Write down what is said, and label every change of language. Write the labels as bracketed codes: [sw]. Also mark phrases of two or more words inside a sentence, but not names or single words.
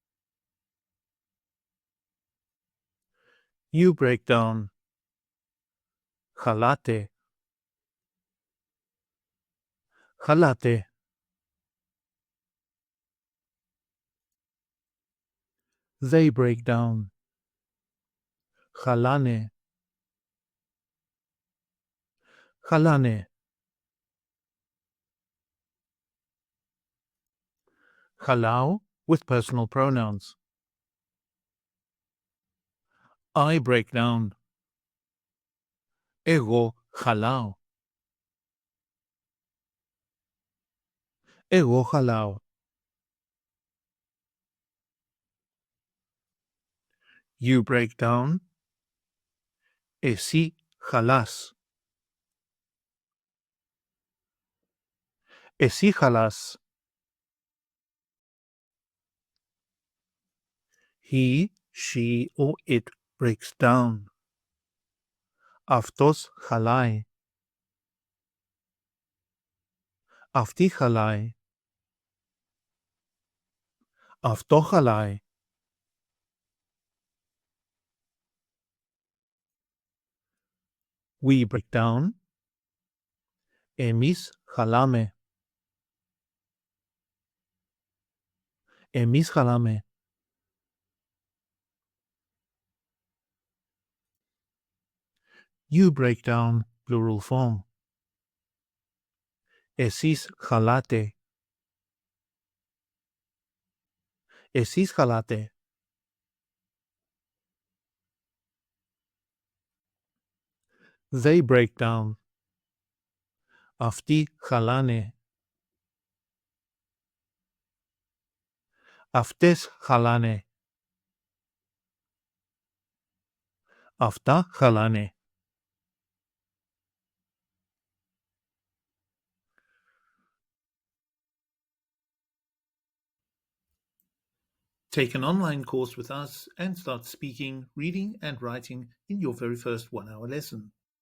[en] You break down. [el] Χαλάτε. Χαλάτε. [en] They break down. [el] Χαλάνε. Χαλάνε. [en] Χαλάω with personal pronouns. I break down. [el] Εγώ χαλάω. Εγώ χαλάω. [en] You break down. [el] Εσύ χαλάς. Εσύ χαλάς. [en] He, she, or it breaks down. [el] Αυτός χαλάει. Αυτή χαλάει. Αυτό χαλάει. [en] We break down. [el] Εμείς χαλάμε. Εμείς χαλάμε. [en] You break down, plural form. [el] Εσείς χαλάτε. Εσείς χαλάτε. [en] They break down. [el] Αυτοί χαλάνε. Αυτές χαλάνε. Αυτά χαλάνε. [en] Take an online course with us and start speaking, reading and writing in your very first 1-hour lesson.